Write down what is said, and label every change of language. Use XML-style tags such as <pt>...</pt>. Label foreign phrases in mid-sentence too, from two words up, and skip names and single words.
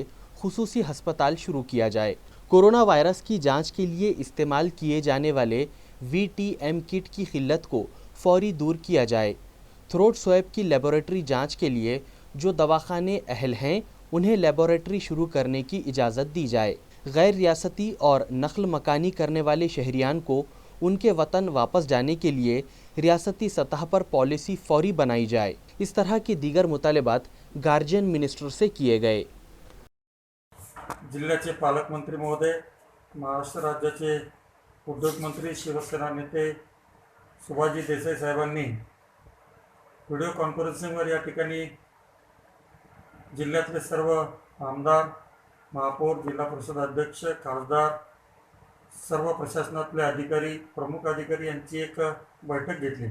<ur>خصوصی ہسپتال شروع کیا جائے، کورونا وائرس کی جانچ کے لیے استعمال کیے جانے والے VTM کٹ کی قلت کو فوری دور کیا جائے،</ur> <en>throat swab</en> <ur>کی لیبارٹری جانچ کے لیے جو دواخانے اہل ہیں انہیں لیبارٹری شروع کرنے کی اجازت دی جائے، غیر ریاستی اور نقل مکانی کرنے والے شہریان کو ان کے وطن واپس جانے کے لیے ریاستی سطح پر پالیسی فوری بنائی جائے۔ اس طرح کے دیگر مطالبات</ur> <en>guardian minister</en> <ur>سے کیے گئے۔</ur> <mr>जिल्ह्याचे पालकमंत्री महोदय महाराष्ट्र राज्याचे उद्योगमंत्री शिवसेना नेते सुभाषजी देसाई साहेबांनी व्हिडिओ कॉन्फरन्सिंगवर या ठिकाणी जिल्ह्यातले सर्व आमदार, महापौर, जिल्हा परिषद अध्यक्ष, खासदार, सर्व प्रशासनातले अधिकारी, प्रमुख अधिकारी यांची एक बैठक घेतली.</mr>